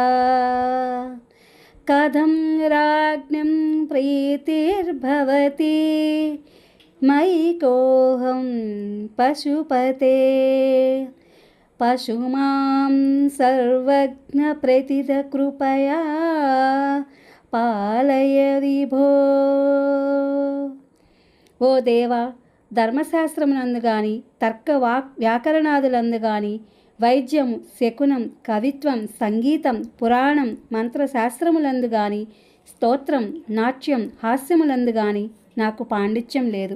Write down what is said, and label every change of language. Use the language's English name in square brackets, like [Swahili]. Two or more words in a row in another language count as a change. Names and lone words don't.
[Sanskrit] कथं राज्ञं प्रीतिर्भवति मयि कोऽहं पशुपते पशुमां सर्वज्ञप्रथितकृपया पालय विभो। [Telugu] ఓ దేవా, ధర్మశాస్త్రమునందు గాని తర్క వ్యాకరణాదులందు గాని వైద్యము, శకునం, కవిత్వం, సంగీతం, పురాణం, మంత్రశాస్త్రములందు గాని స్తోత్రం, నాట్యం, హాస్యములందు గాని నాకు పాండిత్యం లేదు.